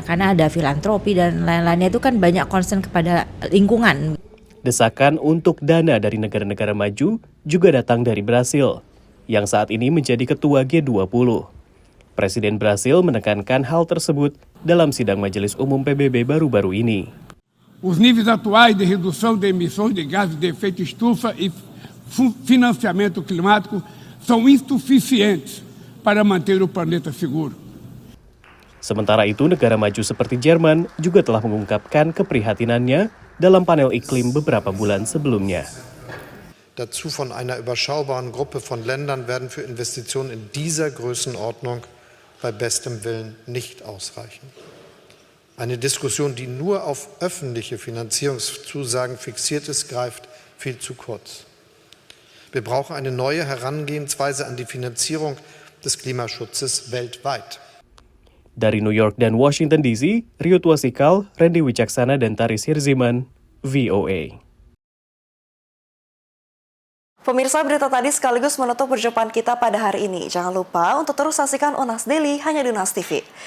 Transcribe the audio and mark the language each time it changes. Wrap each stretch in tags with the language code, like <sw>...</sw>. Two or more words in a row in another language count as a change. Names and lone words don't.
<id>Karena ada filantropi dan lain-lainnya itu kan banyak concern kepada lingkungan. Desakan untuk dana dari negara-negara maju juga datang dari Brasil, yang saat ini menjadi ketua G20. Presiden Brasil menekankan hal tersebut dalam sidang Majelis Umum PBB baru-baru ini.</id> <pt>Os níveis atuais de redução de emissões de gases de efeito estufa e financiamento climático são insuficientes para manter o planeta seguro.</pt> <id>Sementara itu, negara maju seperti Jerman juga telah mengungkapkan keprihatinannya dalam panel iklim beberapa bulan sebelumnya.</id> <de>Dazu von einer überschaubaren Gruppe von Ländern werden für Investitionen in dieser Größenordnung bei bestem Willen nicht ausreichen. Eine Diskussion, die nur auf öffentliche Finanzierungszusagen fixiert ist, greift viel zu kurz. Wir brauchen eine neue Herangehensweise an die Finanzierung des Klimaschutzes weltweit.</de> <id>Dari New York dan Washington DC, Rio Tuasikal, Randy Wicaksana, dan Taris Hirziman, VOA. Pemirsa, berita tadi sekaligus menutup perjumpaan kita pada hari ini. Jangan lupa untuk terus saksikan Unas Daily hanya di Unas TV.</id>